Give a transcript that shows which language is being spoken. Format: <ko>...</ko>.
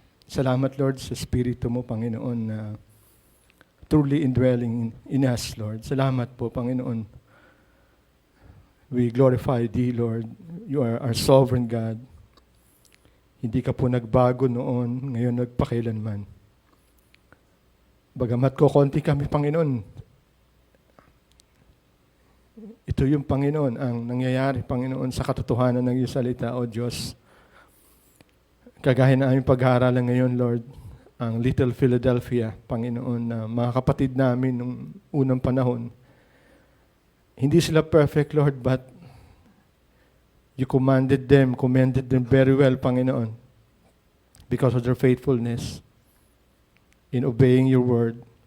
<tl>Salamat, Lord, sa Espiritu mo, Panginoon, na</tl> <en>truly indwelling in us,</en> <tl>Lord. Salamat po, Panginoon.</tl> <en>We glorify Thee, Lord. You are our sovereign God.</en> <tl>Hindi ka po nagbago noon, ngayon nagpakailanman. Bagamat ko konti kami, Panginoon, ito yung Panginoon, ang nangyayari, Panginoon, sa katotohanan ng iyong salita, O Diyos. Kagaya na aming pag-aaralan ngayon, Lord, ang Little Philadelphia, Panginoon, na mga kapatid namin nung unang panahon. Hindi sila perfect,</tl> <en>Lord, but you commended them very well, Panginoon, because of their faithfulness in obeying your word.</en>